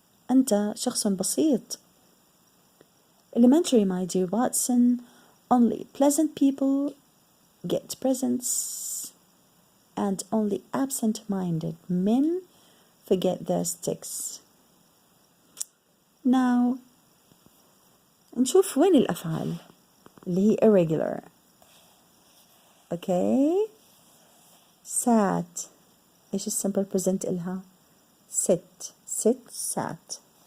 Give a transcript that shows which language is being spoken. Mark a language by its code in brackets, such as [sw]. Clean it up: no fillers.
[ar] أنت شخص بسيط. [en] Elementary, my dear Watson, only pleasant people get presents and only absent-minded men forget their sticks. [ar] Now نشوف وين الأفعال اللي هي irregular. [en] Okay. [ar] sat إيش ال [en] simple present [ar] إلها؟ [en] sit sat.